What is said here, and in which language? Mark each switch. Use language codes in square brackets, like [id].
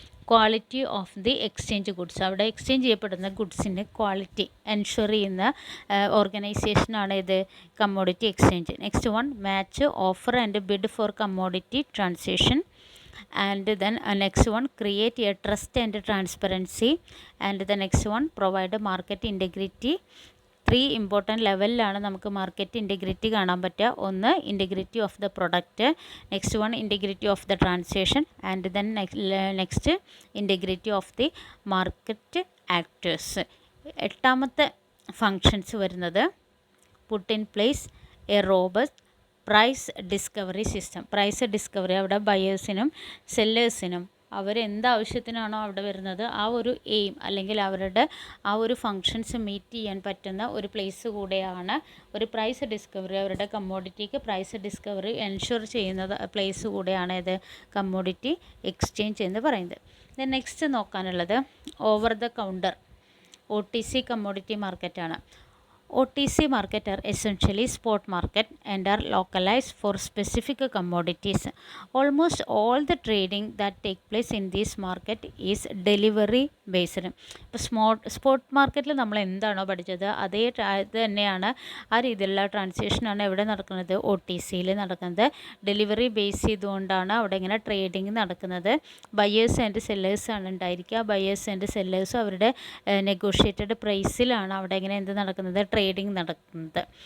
[ml] Quality of the exchange goods. അവിടെ exchange ചെയ്യപ്പെടുന്ന ഗുഡ്സിൻ്റെ quality ensure ചെയ്യുന്ന ഓർഗനൈസേഷനാണ് ഇത് commodity exchange. [en] Next one, match offer and bid for commodity transaction. And then next one, create a trust and transparency. And the next one, provide market integrity. [ml] 3 important ലെവലിലാണ് നമുക്ക് market integrity കാണാൻ പറ്റുക. ഒന്ന്, [en] Integrity of the product. Next one, integrity of the transaction. And then next, integrity of the market actors. [ml] 8ാമത്തെ functions വരുന്നത്, [en] Put in place a robust price discovery system. [ml] Price discovery അവിടെ ബയേഴ്സിനും സെല്ലേഴ്സിനും അവരെന്താവശ്യത്തിനാണോ അവിടെ വരുന്നത് ആ ഒരു aim അല്ലെങ്കിൽ അവരുടെ ആ ഒരു ഫങ്ഷൻസ് മീറ്റ് ചെയ്യാൻ പറ്റുന്ന ഒരു പ്ലേസ് കൂടെയാണ് ഒരു പ്രൈസ് ഡിസ്കവറി. അവരുടെ കമ്മോഡിറ്റിക്ക് പ്രൈസ് ഡിസ്കവറി എൻഷുർ ചെയ്യുന്നത് പ്ലേസ് കൂടെയാണ് ഇത് കമ്മോഡിറ്റി എക്സ്ചേഞ്ച് എന്ന് പറയുന്നത്. Then next നോക്കാനുള്ളത് over the counter OTC commodity മാർക്കറ്റാണ്. [en] OTC market are essentially spot market and are localized for specific commodities. Almost all the trading that take place in this market is delivery based. [ml] ഇപ്പോൾ spot മാർക്കറ്റിൽ നമ്മൾ എന്താണോ പഠിച്ചത് അതേ ഇത് തന്നെയാണ്, ആ രീതിയിലുള്ള ട്രാൻസാക്ഷനാണ് എവിടെ നടക്കുന്നത്, OTCയിൽ നടക്കുന്നത്. ഡെലിവറി ബേസ് ചെയ്തുകൊണ്ടാണ് അവിടെ ഇങ്ങനെ ട്രേഡിങ് നടക്കുന്നത്. ബയേഴ്സ് ആൻഡ് സെല്ലേഴ്സ് ആണ് ഉണ്ടായിരിക്കുക. ബയേഴ്സ് ആൻഡ് സെല്ലേഴ്സും അവരുടെ നെഗോഷിയേറ്റഡ് പ്രൈസിലാണ് അവിടെ ഇങ്ങനെ എന്ത് നടക്കുന്നത്, ട്രേഡിംഗ് നടക്കുന്നത്.